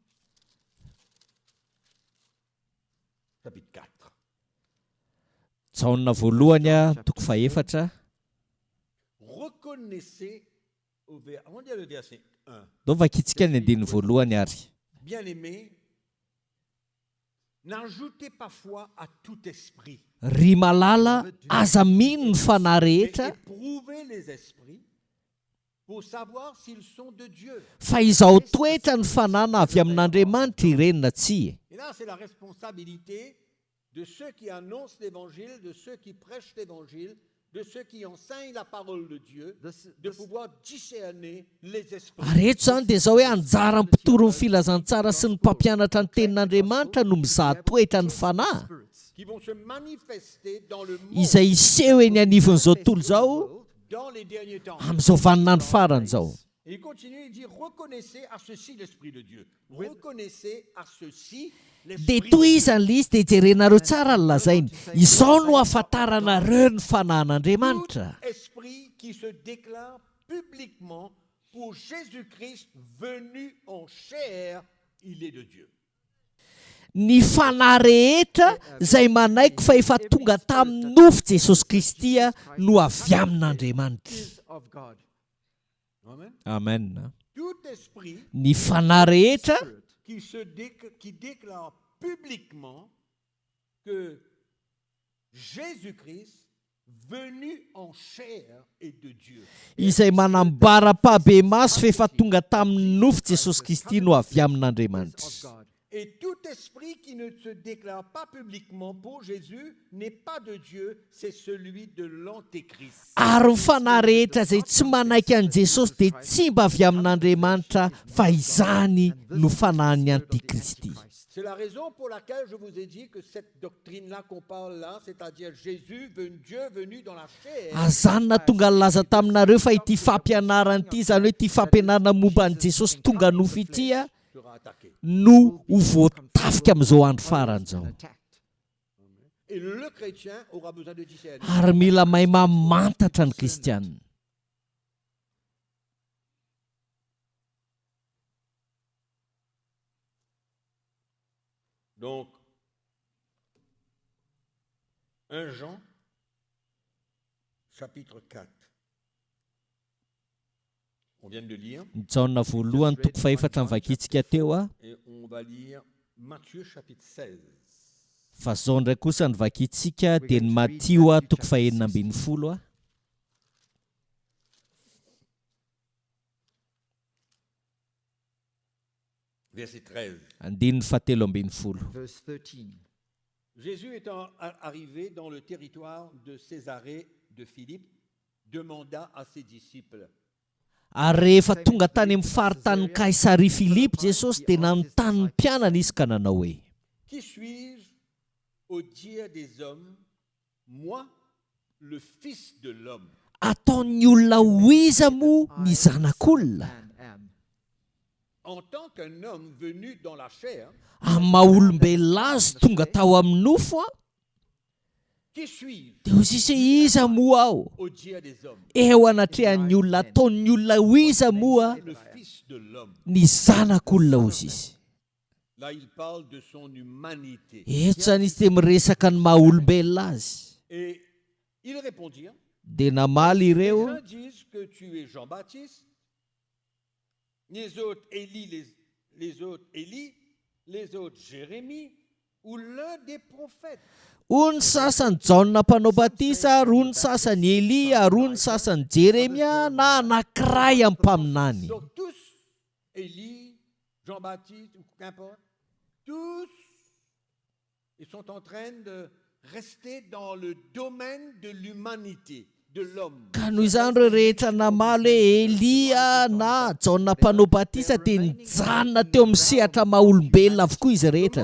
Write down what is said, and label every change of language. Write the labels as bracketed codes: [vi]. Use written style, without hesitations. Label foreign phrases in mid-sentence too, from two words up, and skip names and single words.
[fr] Chapitre 4. [mg] Jaona voalohany a toko faefatra. [fr] Reconnaissez, on dit le verset 1. [mg] Dao vakitsika ny andiny voalohany ary. [fr] Bien-aimés, n'ajoutez pas foi à tout esprit. [mg] Ry malala, aza mino ny fanahy [fr] Mais [mg] rehetra, [fr] éprouvez les esprits pour savoir s'ils sont de Dieu. [mg] fa izao toetra ny fanana avy amin'Andriamanitra ireny na tsia. [fr] Et là, c'est la responsabilité de ceux qui annoncent l'évangile, de ceux qui prêchent l'évangile, de ceux qui enseignent la parole de Dieu, de pouvoir discerner les esprits. [mg] Ary eto zany dia zao hoe anjara mpitoro ny filazantsara sy ny mpampianatra ny tenin'Andriamanitra no mizaha toetra ny fanahy [fr] Qui vont se manifester dans le monde [mg] izay iseho eny anivon'izao tontolo izao [fr] dans les derniers temps. [mg] amin'izao vaninandro farany izao. [fr] Et il continue, il dit, reconnaissez à ceci l'Esprit de Dieu. Reconnaissez à ceci [mg] Dia [fr] l'Esprit de [mg] toy [fr] Dieu. [mg] izany ilay izy dia jerenareo tsara ny lazainy. Izao no ahafantaranareo ny fanahin'Andriamanitra. [fr] Tout esprit qui se déclare publiquement pour Jésus-Christ venu en chair, il est de Dieu. [mg] Ny fanahy rehetra izay manaiky fa efa tonga tamin'ny nofo Jesosy Kristy no avy amin'Andriamanitra. [en] is of God. Amen. Amen. [fr] Tout esprit [mg] Ny fanahy rehetra [fr] qui déclare publiquement que Jésus-Christ, venu en chair, est de Dieu. [mg] izay manambara pahabe maso fa efa tonga tamin'ny nofo Jesosy Kristy no avy amin'Andriamanitra. [en] Of God. [fr] Et tout esprit qui ne se déclare pas publiquement pour Jésus n'est pas de Dieu, c'est celui de l'Antéchrist. [mg] Ary ny fanahy rehetra izay tsy manaiky an'i Jesosy dia tsy mba avy amin'Andriamanitra fa izany no fanahin'ny Antikristy. [fr] C'est la raison pour laquelle je vous ai dit que cette doctrine-là qu'on parle là, c'est-à-dire Jésus, Dieu venu dans la chair, [mg] Azany na tonga nilaza taminareo fa ity fampianarana ity, zany hoe ity fampianarana momba an'i Jesosy tonga nofo ity a, [fr] sera attaqué. [mg] no ho voatafika amin'izao andro farany izao. [en] Attacked. [fr] Et le chrétien aura besoin de discerner. [mg] Ary mila mahay mamantatra ny kristianina. [fr] Donc, 1 Jean, chapitre 4. On vient de lire, [mg] Ny Jaona voalohany toko faefatra nivakitsika teo a, [fr] et on va lire Matthieu, chapitre 16. [mg] fa zao ndray kosa nivakitsika dia ny Matio a toko fahenina ambin'ny folo a. [fr] Verset 13. [mg] Andininy fahatelo ambin'ny folo. [en] Verse 13. [fr] Jésus étant arrivé dans le territoire de Césarée de Philippe, demanda à ses disciples, [mg] Ary rehefa tonga tany amin'ny faritanin'ny Kaisaria Filipo Jesosy dia nanontany ny mpianana izy ka nanao hoe: [fr] qui suis-je au dire des hommes, moi, le Fils de l'homme? [mg] ataon'ny olona ho iza moa ny zanak'olona [fr] En tant qu'un homme venu dans la chair, [mg] amin'ny maha-olombelona azy tonga tao amin'ny nofo a [fr] qui suis-je [mg] dia ho sisy iza moa aho [fr] au dia des hommes? [mg] eo anatrehan'ny olona ataon'ny olona ho iza moa [fr] Le Fils de l'homme. [mg] ny zanak'olona ho sisy. [fr] Là, il parle de son humanité. [mg] Eto zany izy dia miresaka ny maha-olombelona azy [fr] Et ils répondirent, [mg] dia namaly [fr] les [mg] ireo [fr] uns disent que tu es Jean-Baptiste, les autres Élie, les autres Élie, les autres Jérémie, ou l'un des prophètes. [mg] hoy ny sasany jaona mpanao batisa roy ny sasany elia roy ny sasany jeremia na anankiray amin'ny mpaminany. [fr] Donc tous, Élie, Jean-Baptiste, ou qu'importe, tous, ils sont en train de rester dans le domaine de l'humanité, de l'homme. [mg] Ka noho izany ireo rehetra namaly hoe elia na jaona mpanao batisa dia nijanona teo amin'ny sehatra maha-olombelona avokoa izy rehetra